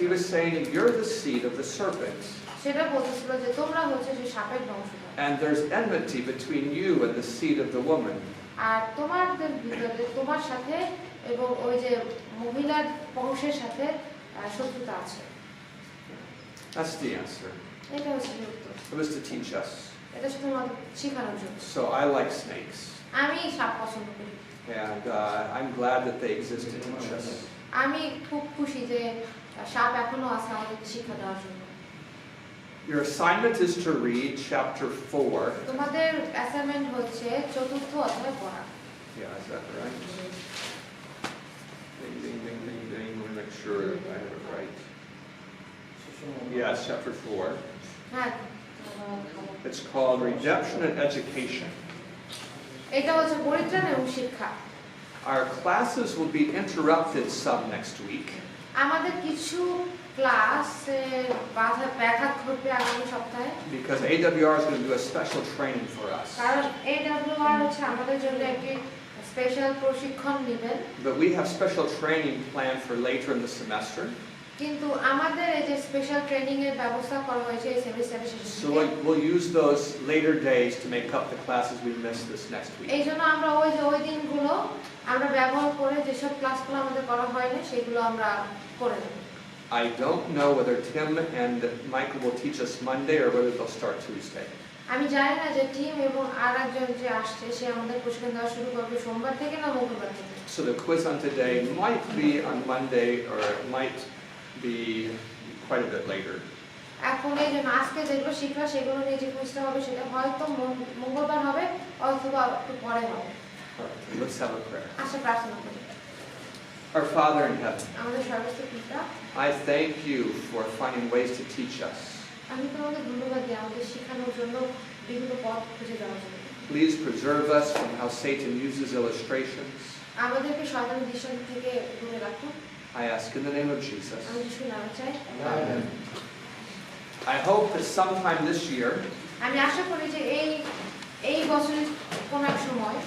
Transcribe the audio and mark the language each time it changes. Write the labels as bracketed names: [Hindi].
[English] He was saying, "You're the seed of the serpent." [Bangla] সেটা বলতেছিল যে তোমরা হচ্ছে যে সাপের বংশধর [English] and there's enmity between you and the seed of the woman. [Bangla] আর তোমাদের ভিতরে তোমার সাথে এবং ওই যে মহিলার বংশের সাথে শত্রুতা আছে [English] That's the answer. [Bangla] এটা হচ্ছে উত্তর [English] It was to teach us. [Bangla] এটা শুধুমাত্র শেখানোর জন্য [English] So I like snakes, [Bangla] আমি সাপ পছন্দ করি [English] and I'm glad that they exist to teach us. [Bangla] আমি খুব খুশি যে সাপ এখনো আছে আমাদের শিক্ষা দেওয়ার জন্য [English] Your assignment is to read chapter 4. [Bangla] তোমাদের অ্যাসাইনমেন্ট হচ্ছে চতুর্থ অধ্যায় পড়া [English] Yeah, is that right? Ding, ding, ding, ding, ding. Let me make sure I have it right. Yeah, it's chapter 4. [Bangla] হ্যাঁ [English] It's called Redemption and Education. [Bangla] এটা হচ্ছে পরিত্রাণ এবং শিক্ষা [English] Our classes will be interrupted some next week [Bangla] আমাদের কিছু class ব্যাঘাত ঘটবে আগামী সপ্তাহে [English] because AWR is going to do a special training for us. [Bangla] কারণ AWR হচ্ছে আমাদের জন্য একটি স্পেশাল প্রশিক্ষণ নেবেন [English] But we have special training planned for later in the semester. [Bangla] কিন্তু আমাদের এই যে স্পেশাল ট্রেনিং এর ব্যবস্থা করা হয়েছে এই সেমিস্টারের শেষে [English] So we'll use those later days to make up the classes we missed this next week. [Bangla] এই জন্য আমরা ওই দিনগুলো আমরা ব্যবহার করে যেসব ক্লাসগুলো আমাদের করা হয়নি সেগুলো আমরা করে নেব [English] I don't know whether Tim and Michael will teach us Monday or whether they'll start Tuesday. [Bangla] আমি জানি না যে টিম এবং আরেকজন যে আসছে সে আমাদের প্রশিক্ষণ দেওয়া শুরু করবে সোমবার থেকে না মঙ্গলবার থেকে [English] So the quiz on today might be on Monday or it might be quite a bit later. [Bangla] এখন এই যে আজকে যেগুলো শিখবা সেগুলো নিয়ে যে কুইজটা হবে সেটা হয়তো মঙ্গলবার হবে অথবা একটু পরে হবে [English] All right, let's have a prayer. [Bangla] আশা প্রার্থনা করি [English] Our Father in heaven, [Bangla] আমাদের সর্বস্ব পিতা [English] I thank you for finding ways to teach us. [Bangla] আমি তোমাকে ধন্যবাদ দিই আমাদের শেখানোর জন্য বিভিন্ন পথ খুঁজে দেওয়ার জন্য [English] Please preserve us from how Satan uses illustrations. [Bangla] আমাদেরকে শয়তানের দৃষ্টান্ত থেকে দূরে রাখুন [English] I ask in the name of Jesus. [Bangla] আমি যিশুর নামে চাই [English] Amen. I hope that sometime this year [Bangla] আমি আশা করি যে এই বছরের কোন এক সময়